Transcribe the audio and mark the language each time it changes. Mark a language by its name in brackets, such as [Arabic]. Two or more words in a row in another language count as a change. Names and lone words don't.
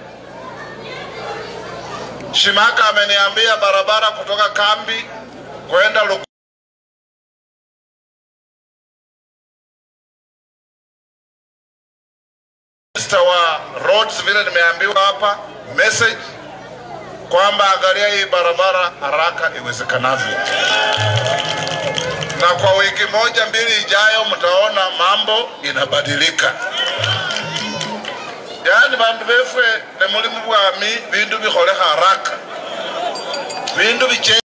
[Swahili] Shimaka ameniambia barabara kutoka kambi kwenda wa roads vile nimeambiwa hapa message kwamba angalia hii barabara haraka iwezekanavyo. Na kwa wiki moja mbili ijayo mtaona mambo inabadilika. [Luyia] Yani bantu befwe ne mulimu bwami bintu bikholeka haraka. Bintu biche